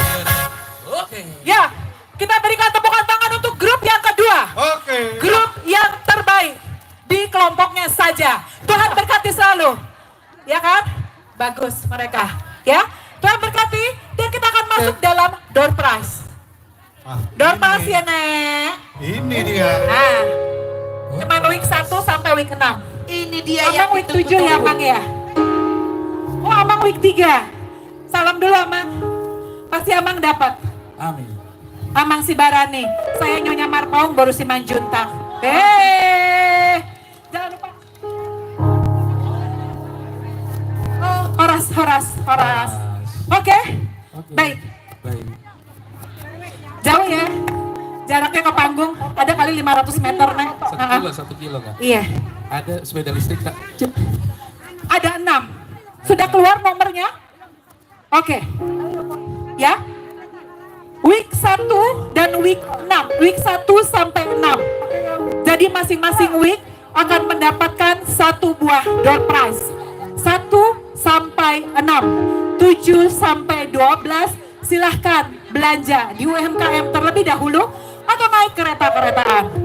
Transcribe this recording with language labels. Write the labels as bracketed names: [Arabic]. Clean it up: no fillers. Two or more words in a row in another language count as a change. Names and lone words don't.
[Indonesian] Ya, kita berikan tepukan tangan untuk grup yang kedua. Oke. Grup yang terbaik di kelompoknya saja. Tuhan berkati selalu. Ya kan? Bagus mereka. Ya, Tuhan berkati dan kita akan masuk dalam [English] door prize. Door prize [Indonesian] ya, Nek. Ini dia. Nah, cuman week 1 sampai week 6. Ini dia yang Amang week 7 ya, Amang ya? Oh, Amang week 3. Salam dulu, Amang. Pasti Amang dapat. Amin. Amang si Barani. Saya Nyonya Marpaung baru si Manjuntang. Jangan lupa. Oh, Horas. Oke. Baik. Jauh ya. Jaraknya ke panggung ada kali 500 meter, Nek. 1 kilo kan? Iya. Ada sepeda listrik tak? Ada 6. Sudah keluar nomornya? Oke. Ya. Week 1 dan week 6. Week 1 sampai 6. Jadi masing-masing week akan mendapatkan 1 buah [English] door prize. [Indonesian] 1 sampai 6. 7 sampai 12 silahkan belanja di UMKM terlebih dahulu atau naik kereta-keretaan.